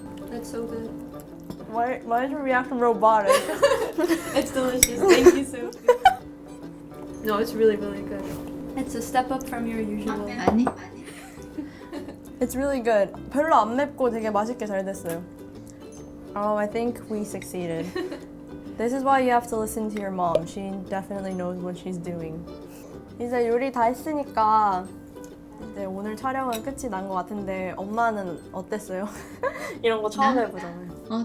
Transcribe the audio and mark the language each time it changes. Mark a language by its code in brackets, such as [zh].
[en] That's so good. Why is your reaction robotic? It's delicious. Thank you, Sophie. No, it's really, really good. It's a step up from your usual. [ko] 아니? [en] It's really good. [ko] 별로 안 맵고 되게 맛있게 잘 됐어요. [en] I think we succeeded. This is why you have to listen to your mom. She definitely knows what she's doing. [ko] 이제 요리 다 했으니까 이제 오늘 촬영은 끝이 난 것 같은데 엄마는 어땠어요? 이런 거 처음 해보잖아요.